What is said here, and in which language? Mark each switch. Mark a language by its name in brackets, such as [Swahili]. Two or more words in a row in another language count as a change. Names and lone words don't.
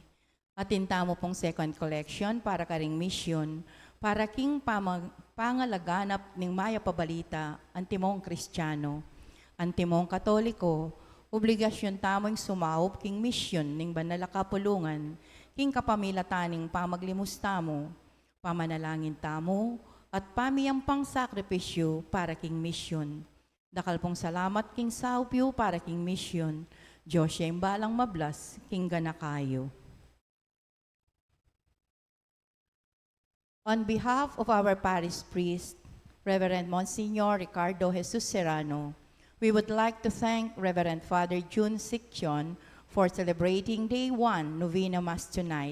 [Pampanga] Atinta mo pong second collection para karing mission, para king pangalaganap ning maya pabalita, antimong Kristiyano, antimong Katoliko, obligasyon tamong sumaup king mission ning banala kapulungan, king kapamilataning pamaglimus tamo, pamanalangin tamo, at pamiyang pang sakripisyo para king mission. Dakal pong salamat king saupyo para king mission. Diyos siya balang mablas, king ganakayo. [English] On behalf of our parish priest, Reverend Monsignor Ricardo Jesus Serrano, we would like to thank Reverend Father Jude Siccion for celebrating Day 1 Novena Mass tonight.